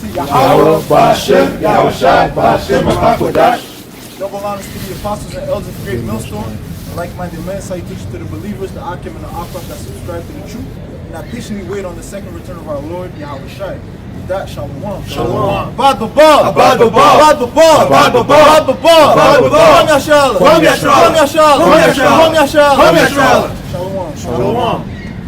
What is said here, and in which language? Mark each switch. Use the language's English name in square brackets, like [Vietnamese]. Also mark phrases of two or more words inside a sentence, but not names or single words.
[English] YAHAWASHI, YAHAWASHI. Double honors to the apostles and elders of the great millstone, and like-minded men. Salutations to the believers, the Akim and the AHPARYAM that subscribe to the truth, and that patiently wait on the second return of our Lord YAHAWASHI. With that, shalom. Shalom. Abad Babal. Abad Babal. Abad Babal. Abad Babal. Abad Babal. Abad Babal. Kwam Yashala. Kwam Yashala. Kwam Yashala. Kwam Yashala. Kwam Yashala. Kwam Yashala. Shalom. Shalom.